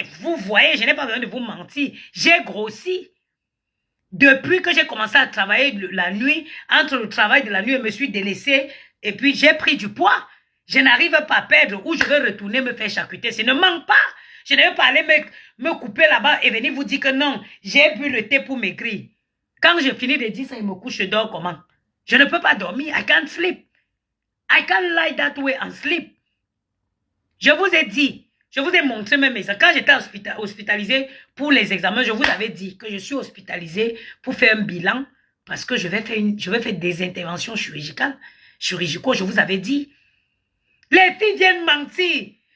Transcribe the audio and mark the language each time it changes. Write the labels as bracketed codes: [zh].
[fr] Vous voyez, je n'ai pas besoin de vous mentir. J'ai grossi. Depuis que j'ai commencé à travailler la nuit, entre le travail de la nuit, je me suis délaissé et puis j'ai pris du poids. Je n'arrive pas à perdre ou je vais retourner me faire charcuter. Ça ne manque pas. Je ne vais pas aller me couper là-bas et venir vous dire que non, j'ai bu le thé pour maigrir. Quand je finis de dire ça, il me couche, je dors comment? Je ne peux pas dormir. [en] I can't sleep. I can't lie that way and sleep. [fr] Je vous ai dit, je vous ai montré mes messages. Quand j'étais hospitalisé pour les examens, je vous avais dit que je suis hospitalisé pour faire un bilan parce que je vais faire des interventions chirurgicales. Je vous avais dit. Les filles viennent mentir.